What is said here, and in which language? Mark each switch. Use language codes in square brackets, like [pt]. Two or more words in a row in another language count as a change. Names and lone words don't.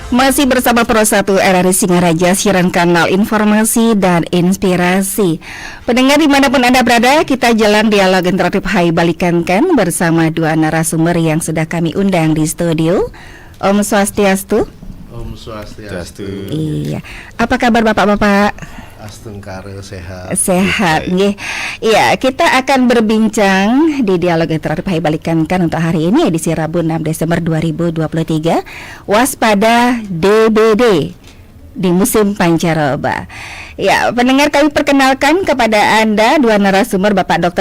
[id] masih bersama Pro 1 RRI Singaraja, siaran kanal informasi dan inspirasi. Pendengar dimanapun Anda berada, kita jalan dialog interaktif Hai Balikan Kan bersama dua narasumber yang sudah kami undang di studio. [ban] Om Swastiastu. Om Swastiastu. [id] Iya. Apa kabar Bapak-bapak? Astungkara sehat. Sehat, nggih. Iya, kita akan berbincang di dialog interaktif Hai Balikan Kan untuk hari ini edisi Rabu 6 Desember 2023. Waspada DBD di musim pancaroba. Ya, pendengar, kami perkenalkan kepada Anda dua narasumber, Bapak Dr.